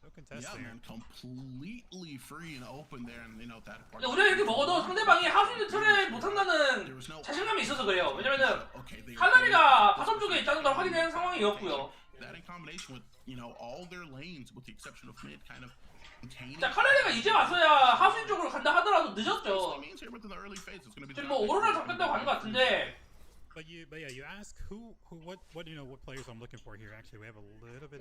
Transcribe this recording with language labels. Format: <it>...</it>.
<en>Yeah, man, completely free and open there, and you know that.</en> <ko>근데 우리가 이렇게 먹어도 상대방이 하수인의 틀을 못한다는 자신감이 있어서 그래요. 왜냐면은 칼날이가 바텀 쪽에 있다는 걸 확인한 상황이었고요. That in combination with all their lanes, with the exception of mid, kind of. 자, 칼날이가 이제 왔어야 하수인 쪽으로 간다 하더라도 늦었죠. 지금 뭐 오로라 잡겠다고 가는 것 같은데.</ko> <en>But yeah, you ask what players I'm looking for here. Actually, we have a little bit.</en>